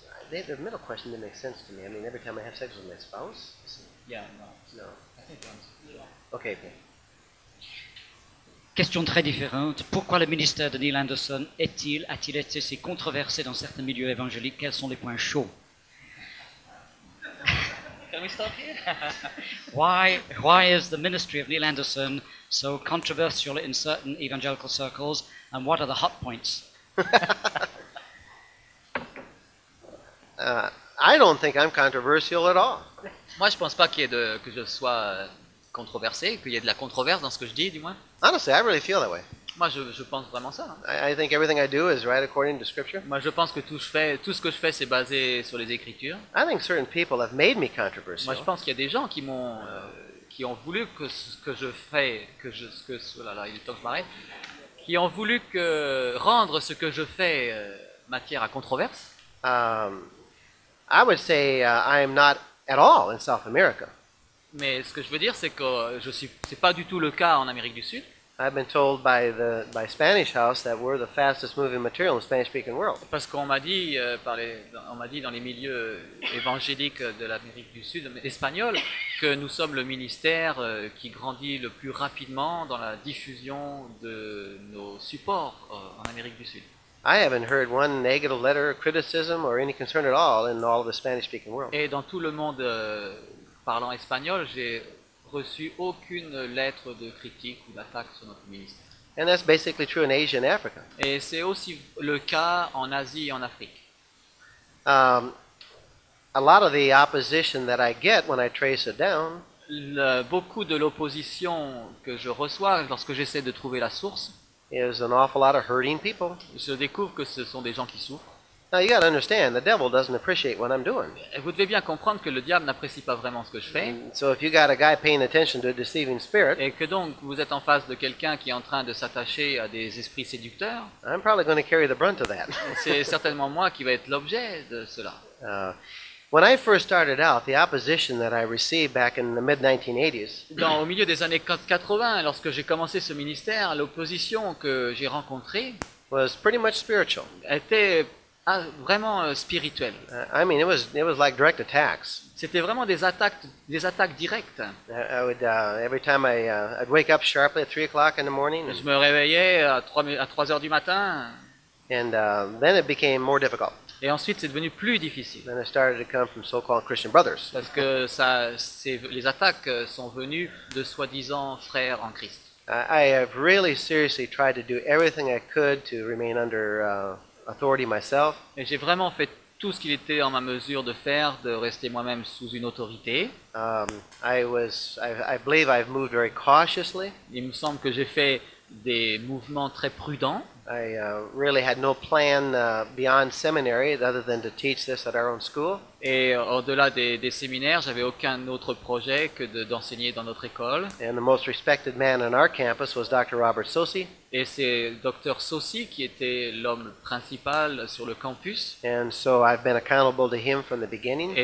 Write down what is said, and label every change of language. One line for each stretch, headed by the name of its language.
English: The middle question didn't make sense to me. I mean, every time I have sex with my spouse? No. Okay.
French: Question très différente. Pourquoi le ministère de Neil Anderson a-t-il été si controversé dans certains milieux évangéliques? Quels sont les points chauds?
English: Can we stop here? Why is the ministry of Neil Anderson so controversial in certain evangelical circles, and what are the hot points? I don't think I'm controversial at all.
French: Moi, je pense pas que je sois controversé, qu'il y ait de la controverse dans ce que je dis, du moins.
English: Honestly, I really feel that way.
French: Moi, je pense vraiment ça.
English: I think everything I do is right according to Scripture.
French: Moi, je pense que tout ce que je fais, c'est basé sur les Écritures.
English: I think certain people have made me
French: Moi,
English: controversial.
French: je pense qu'il y a des gens qui ont voulu que ce que je fais, oh là là, il est temps que je m'arrête, qui ont voulu rendre ce que je fais matière à controverse.
English: I would say I am not at all in South America.
French: Mais ce que je veux dire, c'est que c'est pas du tout le cas en Amérique du Sud.
English: I've been told by Spanish House that we're the fastest moving material in the Spanish-speaking world.
French: Parce qu'on m'a dit, dans les milieux évangéliques de l'Amérique du Sud, espagnol, que nous sommes le ministère qui grandit le plus rapidement dans la diffusion de nos supports en Amérique du Sud.
English: I haven't heard one negative letter, criticism, or any concern at all in all of the Spanish-speaking world.
French: Et dans tout le monde parlant espagnol, j'ai reçu aucune lettre de critique ou d'attaque sur notre ministère.
English: And that's basically true in Asia and Africa.
French: Et c'est aussi le cas en Asie et en Afrique.
English: A lot of the opposition that I get when I trace it down
French: Beaucoup de l'opposition que je reçois lorsque j'essaie de trouver la source,
English: is an awful lot of hurting people.
French: je découvre que ce sont des gens qui souffrent.
English: Now you got to understand, the devil doesn't appreciate what I'm doing.
French: Et vous devez bien comprendre que le diable n'apprécie pas vraiment ce que je fais,
English: So if you got a guy paying attention to a deceiving spirit,
French: et que donc vous êtes en face de quelqu'un qui est en train de s'attacher à des esprits séducteurs,
English: I'm probably going to carry the brunt of that.
French: c'est certainement moi qui va être l'objet de cela.
English: When I first started out, the opposition that I received back in the mid-1980s
French: Au milieu des années 80, lorsque j'ai commencé ce ministère, l'opposition que j'ai rencontrée
English: was pretty much spiritual.
French: était vraiment spirituelle.
English: I mean, it was like direct attacks.
French: C'était vraiment des attaques directes.
English: I would every time I'd wake up sharply at 3 o'clock in the morning,
French: Je me réveillais à 3 heures du matin,
English: and then it became more difficult.
French: et ensuite c'est devenu plus difficile.
English: Then it started to come from so-called Christian brothers.
French: Parce que les attaques sont venues de soi-disant frères en Christ.
English: I have really seriously tried to do everything I could to remain under authority myself.
French: Et j'ai vraiment fait tout ce qu'il était en ma mesure de faire, de rester moi-même sous une autorité.
English: I believe I've moved very cautiously.
French: Il me semble que j'ai fait des mouvements très prudents.
English: I really had no plan beyond seminary other than to teach this at our own school.
French: Et au-delà des séminaires, j'avais aucun autre projet que d'enseigner dans notre école.
English: And the most respected man on our campus was Dr. Robert Sosi.
French: Et c'est Dr. Sosi qui était l'homme principal sur le campus.
English: And so I've been accountable to him from the beginning.